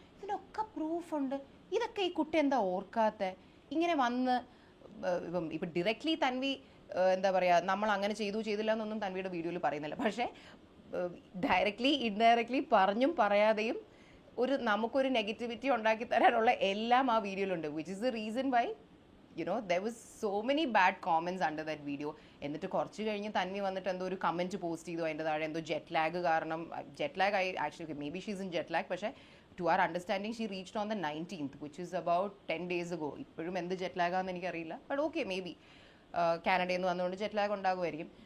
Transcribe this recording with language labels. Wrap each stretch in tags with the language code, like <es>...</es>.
<ml>ഇതിനൊക്കെ പ്രൂഫുണ്ട്. ഇതൊക്കെ ഈ കുട്ടി എന്താ ഓർക്കാത്ത? ഇങ്ങനെ വന്ന് ഇപ്പം ഡയറക്റ്റ്ലി തൻവി എന്താ പറയുക നമ്മൾ അങ്ങനെ ചെയ്തില്ല എന്നൊന്നും തൻവിയുടെ വീഡിയോയിൽ പറയുന്നില്ല. പക്ഷേ ഡയറക്റ്റ്ലി ഇൻഡയറക്ട്ലി പറഞ്ഞും പറയാതെയും നമുക്കൊരു നെഗറ്റിവിറ്റി ഉണ്ടാക്കി തരാനുള്ള എല്ലാം ആ വീഡിയോയിലുണ്ട്.</ml> <en>Which is the reason why there was so many bad comments under that video.</en> <ml>എന്നിട്ട് കുറച്ച് കഴിഞ്ഞ് തൻവി വന്നിട്ട് എന്തോ ഒരു കമൻറ്റ് പോസ്റ്റ് ചെയ്തു അതിൻ്റെ താഴെ എന്തോ ജെറ്റ് ലാഗ് കാരണം</ml> <en>Actually maybe she's in jet lag.</en> <ml>പക്ഷേ</ml> <en>To our understanding she reached on the 19th which is about 10 days ago.</en> <ml>ഇപ്പോഴും എന്ത് ജെറ്റ് ലാഗാണെന്ന് എനിക്കറിയില്ല. ബട്ട് ഓക്കെ മേ ബി കാനഡയിൽ നിന്ന് വന്നുകൊണ്ട് ജെറ്റ് ലാഗ് ഉണ്ടാകുമായിരിക്കും.</ml>